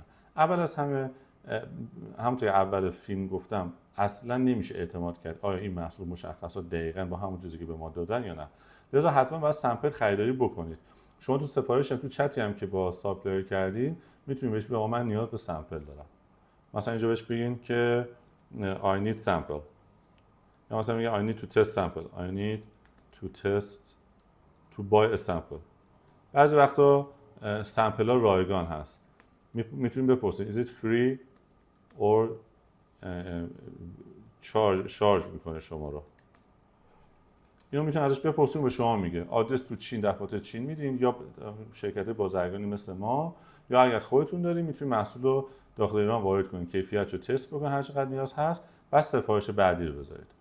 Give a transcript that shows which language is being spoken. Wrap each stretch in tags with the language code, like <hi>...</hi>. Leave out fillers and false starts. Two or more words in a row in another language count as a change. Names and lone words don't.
<fa>اول از همه همونطور اول فیلم گفتم اصلا نمیشه اعتماد کرد آیا این محصول مشخصات دقیقاً با همون چیزی که به ما دادن یا نه. لذا حتما باید سمپل خریداری بکنید. شما تو سفارش تو چتی هم که با ساپلایر کردین میتونید بهش بگید من نیاز به سمپل دارم. مثلا اینجا بهش بگین که</fa> <en>I need sample،</en> <fa>یا مثلا میگه</fa> <en>I need to test sample، I need to test to buy a sample.</en> <fa>بعضی وقتا سمپل ها رایگان هست، میتونید بپرسید</fa> <en>is it free or</en> <fa>charge میکنه شما رو. اینو میتونید ازش بپرسید، به شما میگه. آدرس تو چین، دفاتر چین میدین یا شرکت بازرگانی مثل ما، یا اگر خودتون دارین میتونید محصول رو داخل ایران وارد کنید، کیفیت رو تست بکنید هر چقدر نیاز هست، بعد سفارش بعدی رو بذارید.</fa>